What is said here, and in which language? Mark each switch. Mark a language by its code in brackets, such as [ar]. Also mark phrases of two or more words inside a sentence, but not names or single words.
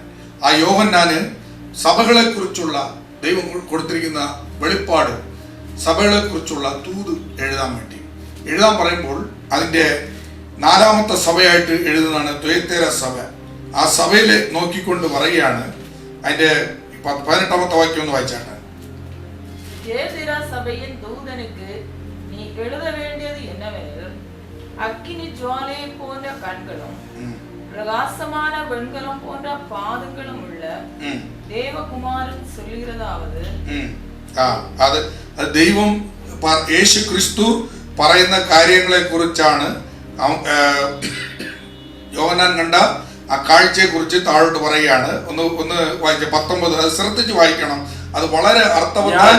[ml] ആ യോഹന്നാന് സഭകളെ കുറിച്ചുള്ള ദൈവം കൊടുത്തിരിക്കുന്ന വെളിപ്പാട്, സഭകളെ കുറിച്ചുള്ള തൂത് എഴുതാൻ പറയുമ്പോൾ അതിന്റെ 4-ാമത്തെ സഭയായിട്ട് എഴുതുന്നതാണ് ത്വയത്തേര സഭ. ആ സഭയിൽ നോക്കിക്കൊണ്ട് പറയുകയാണ്. അതിന്റെ 18-ാമത്തെ വാക്യം ഒന്ന് വായിച്ചാണ്. [ta] தியேத்திரா சபையின் தூதனுக்கு நீ எழுத வேண்டியது என்னவெனில், அக்கினி ஜுவாலை போன்ற கண்களும் பிரகாசமான வெண்கலம் போன்ற பாதங்களும் உள்ள தேவகுமாரன் சொல்லுகிறதாவது, [ml] അത് ദൈവം യേശു ക്രിസ്തു പറയുന്ന കാര്യങ്ങളെ കുറിച്ചാണ് യോഹന്നാൻ കണ്ട ആ കാഴ്ചയെ കുറിച്ച് താഴോട്ട് പറയുകയാണ്. ഒന്ന് വായിച്ച 19, അത് ശ്രദ്ധിച്ച് വായിക്കണം. അത് വളരെ അർത്ഥവത്താണ്.